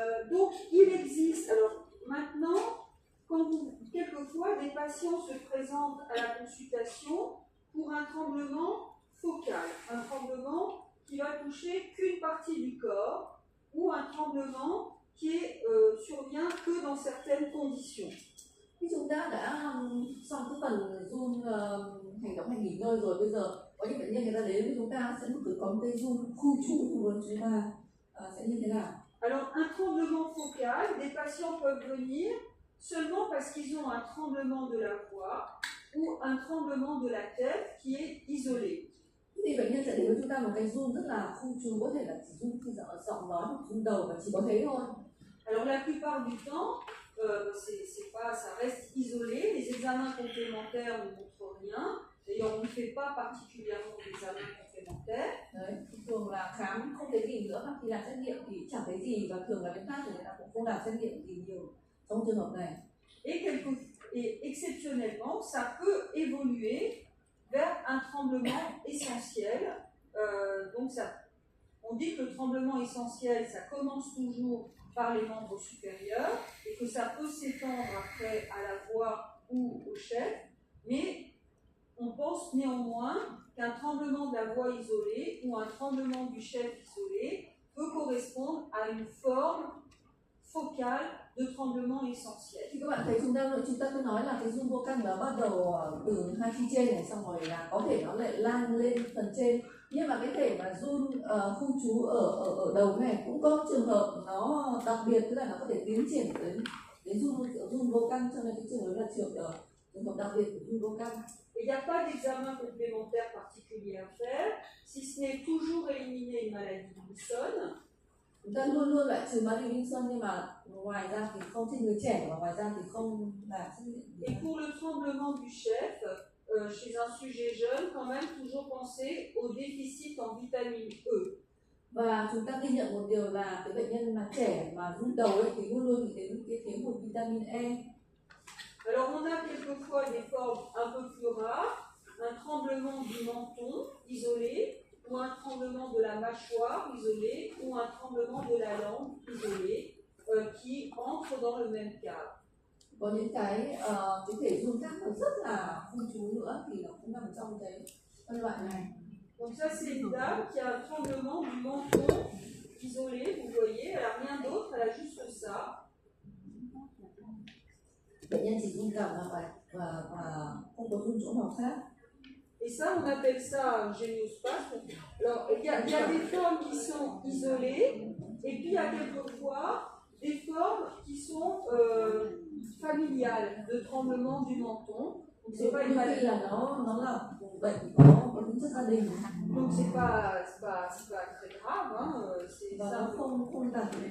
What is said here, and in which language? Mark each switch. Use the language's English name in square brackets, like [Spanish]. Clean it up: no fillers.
[French] Donc, il existe. Alors, maintenant, quelquefois, des patients se présentent à la consultation pour un tremblement focal, un tremblement qui va toucher qu'une partie du corps, ou un tremblement qui survient que dans certaines conditions. [Vietnamese] Khi chúng ta đã xong cái phần run hành động hay nghỉ ngơi rồi, bây giờ có những bệnh nhân người ta đến với chúng ta sẽ có một cái run khu trú của chúng ta sẽ như thế nào? [French] Alors, un tremblement focal, des patients peuvent venir seulement parce qu'ils ont un tremblement de la voix ou un tremblement de la tête qui est isolé. [Vietnamese] Thì bệnh nhân sẽ đến với chúng ta một cái run rất là khu trú, có thể là chỉ run khi giọng nói hoặc run đầu và chỉ có thế thôi. [French] Alors la plupart du temps, ça reste isolé. Les examens complémentaires ne montrent rien. D'ailleurs, on ne fait pas particulièrement d'examens complémentaires. [Vietnamese] Đấy, thường là khám không thấy gì nữa, và khi làm xét nghiệm thì chẳng thấy gì, và thường là bên khác thì người ta cũng không làm xét nghiệm gì nhiều trong trường hợp này. [French] Et exceptionnellement, ça peut évoluer vers un tremblement essentiel. Donc on dit que le tremblement essentiel, ça commence toujours par les membres supérieurs et que ça peut s'étendre après à la voix ou au chef, mais on pense néanmoins qu'un tremblement de la voix isolée ou un tremblement du chef isolé peut correspondre à une forme focale de tremblement essentiel. [Vietnamese] Thì các bạn thấy chúng ta cứ nói là cái run vô căn nó bắt đầu từ hai chi trên này, xong rồi là có thể nó lại lan lên phần trên, nhưng mà cái thể mà run khu trú ở đầu này cũng có trường hợp nó đặc biệt, tức là nó có thể tiến triển đến run vô căn, cho nên cái trường hợp là trường hợp đặc biệt của run vô căn. [French] Il n'y a pas d'examen complémentaire particulier à faire, si ce n'est toujours éliminer une maladie de Wilson. [Vietnamese] Chúng ta luôn luôn loại trừ Parkinson, nhưng mà ngoài ra thì không, trên người trẻ, và ngoài ra thì không làm xét nghiệm. [French] Et pour le tremblement du chef, chez un sujet jeune, quand même toujours penser au déficit en vitamine E. [Vietnamese] Và chúng ta ghi nhận một điều là cái bệnh nhân mà trẻ mà run đầu ấy thì luôn luôn nghĩ đến cái thiếu hụt vitamin E. [French] Alors on a quelquefois des formes un peu plus rares, un tremblement du menton isolé, ou un tremblement de la mâchoire isolé, ou un tremblement de la langue isolé, qui entre dans le même cadre. [Vietnamese] Có những cái thể run khác nó rất là khu trú nữa thì nó cũng nằm trong cái phân loại này. [French] Donc ça c'est une dame qui a un tremblement du menton isolé, vous voyez, elle n'a rien d'autre, elle a juste ça. [Vietnamese] Bệnh nhân chỉ run cằm và không có run chỗ nào khác. [French] Et ça, on appelle ça un géniospasme. Alors, il y a des formes qui sont isolées, et puis il y a quelquefois des formes qui sont familiales, de tremblement du menton. Donc c'est pas une maladie. Donc c'est pas très grave, hein, c'est simple.